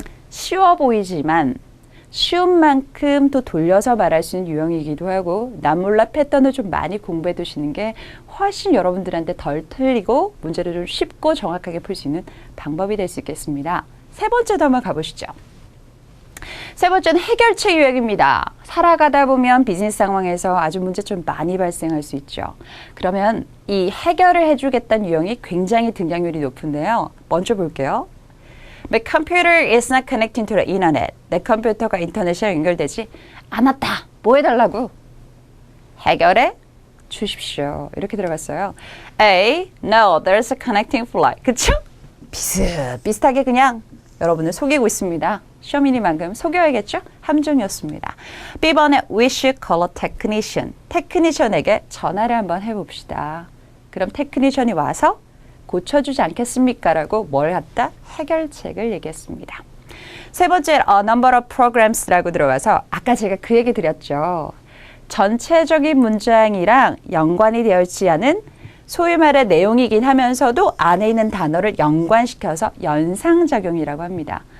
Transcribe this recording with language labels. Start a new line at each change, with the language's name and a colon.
Korean: 쉬워 보이지만 쉬운 만큼 또 돌려서 말할 수 있는 유형이기도 하고 남몰라 패턴을 좀 많이 공부해 두시는 게 훨씬 여러분들한테 덜 틀리고 문제를 좀 쉽고 정확하게 풀 수 있는 방법이 될 수 있겠습니다. 세 번째도 한번 가보시죠. 세 번째는 해결책 유형입니다. 살아가다 보면 비즈니스 상황에서 아주 문제 좀 많이 발생할 수 있죠. 그러면 이 해결을 해주겠다는 유형이 굉장히 등장률이 높은데요. 먼저 볼게요.
English: My computer is not connecting to the internet.
Korean: 내 컴퓨터가 인터넷에 연결되지 않았다. 뭐 해달라고? 해결해 주십시오. 이렇게 들어갔어요. A.
English: No, there's a connecting flight.
Korean: 그쵸? 비슷하게 그냥 여러분을 속이고 있습니다. 시험이니만큼 속여야겠죠? 함정이었습니다.
English: B번에 We should call a technician.
Korean: 테크니션에게 전화를 한번 해봅시다. 그럼 테크니션이 와서 고쳐주지 않겠습니까? 라고 뭘 갖다? 해결책을 얘기했습니다. 세 번째,
English: a number of programs
Korean: 라고 들어가서 아까 제가 그 얘기 드렸죠. 전체적인 문장이랑 연관이 되어 있지 않은 소위 말해 내용이긴 하면서도 안에 있는 단어를 연관시켜서 연상작용이라고 합니다.